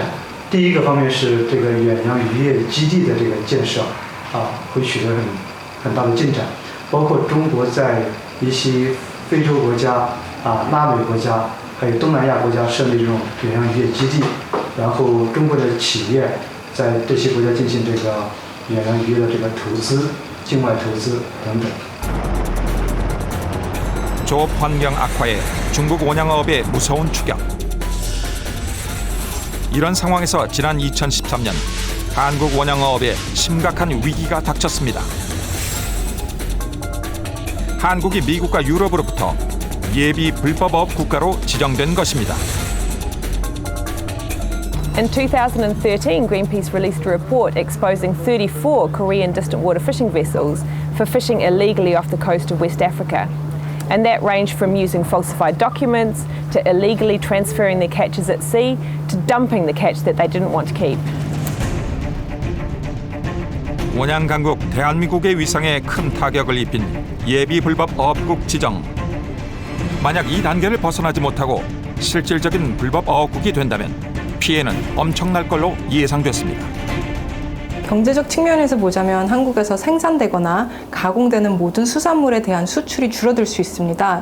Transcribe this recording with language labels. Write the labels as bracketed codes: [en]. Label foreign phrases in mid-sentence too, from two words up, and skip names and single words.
[zh] 第一个方面是这个远洋渔业基地的这个建设会取得很大的进展，包括中国在一些非洲国家、拉美国家，还有东南亚国家设立这种远洋渔业基地，然后中国的企业在这些国家進行这个远洋渔业的这个投资、境外投资等等。 [ko] 조업 환경 악화에 중국 원양어업의 무서운 추격. 이런 상황에서 지난 2013년 한국 원양어업에 심각한 위기가 닥쳤습니다. 한국이 미국과 유럽으로부터 예비 불법어업 국가로 지정된 것입니다. [en] In 2013, Greenpeace released a report exposing 34 Korean distant water fishing vessels for fishing illegally off the coast of West Africa. And that ranged from using falsified documents to illegally transferring their catches at sea to dumping the catch that they didn't want to keep. [ko] 원양 강국 대한민국의 위상에 큰 타격을 입힌 예비 불법 어업국 지정. 만약 이 단계를 벗어나지 못하고 실질적인 불법 어업국이 된다면 피해는 엄청날 걸로 예상됐습니다. 경제적 측면에서 보자면 한국에서 생산되거나 가공되는 모든 수산물에 대한 수출이 줄어들 수 있습니다.